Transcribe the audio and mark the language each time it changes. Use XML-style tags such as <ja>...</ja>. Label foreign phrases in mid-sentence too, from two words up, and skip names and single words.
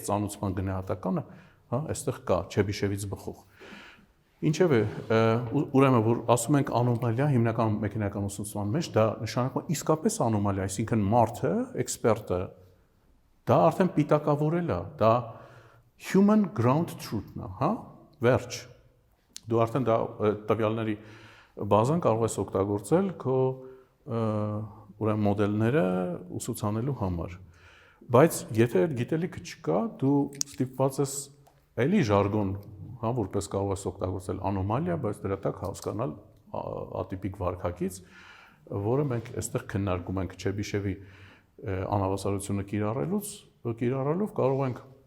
<hy>ծանոթման գնահատականը, հա, այստեղ կա Չեբիշևից բխող։ Ինչևէ, ուրեմն որ ասում ենք անոմալիա հիմնական մեխանիկական ուսուցման մեջ, դա նշանակում է իսկապես անոմալիա, այսինքն մարդը, էքսպերտը դա արդեն պիտակավորել է, դա</hy> <en>human ground truth-</en> <hy>ն է, հա, վերջ։ Դու արդեն դա տվյալների բազան կարող ես օգտագործել քո ուրեմն մոդելները ուսուցանելու համար։ Բայց եթե այդ գիտելիքը չկա, դու ստիպված ես էլի ժարգոն, հա, որպես կարող ես օգտագործել անոմալիա, բայց դրա տակ հասկանալ ատիպիկ վարքագիծ, որը մենք այստեղ քննարկում ենք Չեբիշևի անհավասարությունը կիրառելով կարող ենք</hy>